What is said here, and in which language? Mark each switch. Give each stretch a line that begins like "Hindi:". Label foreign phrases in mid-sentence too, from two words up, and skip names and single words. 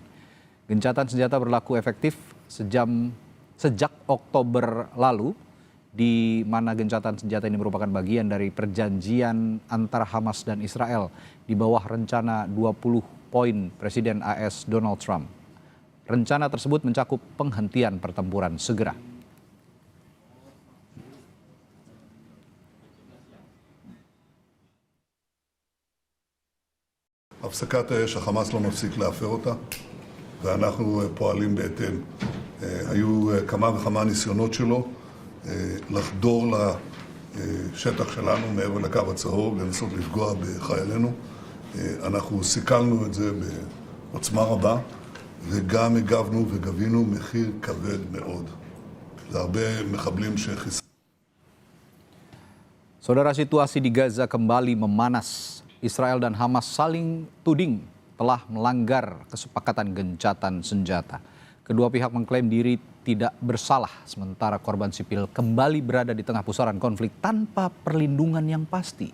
Indonesian: Gencatan senjata berlaku efektif sejak Oktober lalu, di mana gencatan senjata ini merupakan bagian dari perjanjian antara Hamas dan Israel di bawah rencana 20 poin Presiden AS Donald Trump. Rencana tersebut mencakup penghentian pertempuran segera.
Hebrew: הפסקת האש, החמאס לא מפסיק להפר אותה, ואנחנו פועלים בהתאם. היו כמה וכמה ניסיונות שלו לחדור לשטח שלנו מעבר לקו הצהוב, לנסות לפגוע בחיילינו. אנחנו סיכלנו את זה בעוצמה רבה, וגם הגבנו וגבינו מחיר כבד מאוד. זה הרבה מחבלים שחיסלנו.
Indonesian: Saudara, situasi di Gaza kembali memanas. Israel dan Hamas saling tuding telah melanggar kesepakatan gencatan senjata. Kedua pihak mengklaim diri tidak bersalah, sementara korban sipil kembali berada di tengah pusaran konflik tanpa perlindungan yang pasti.